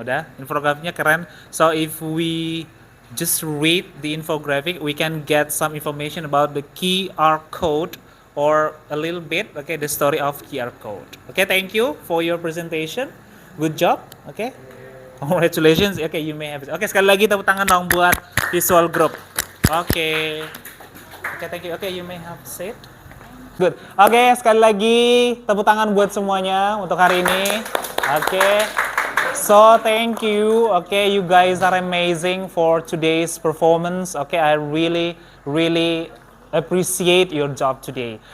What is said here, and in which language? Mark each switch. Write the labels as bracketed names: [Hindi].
[Indonesian] Udah, infografiknya keren. [English] So if we just read the infographic, we can get some information about the QR code or a little bit, okay, the story of QR code. Okay, thank you for your presentation. Good job. Okay, congratulations. Okay, you may have it. Okay, [Indonesian] sekali lagi tepuk tangan dong buat visual group. [English] Okay. Okay, thank you. Okay, you may have said. Good. [Indonesian] Okay, sekali lagi tepuk tangan buat semuanya untuk hari ini. [English] Okay. So, thank you. Okay, you guys are amazing for today's performance. Okay, I really appreciate your job today.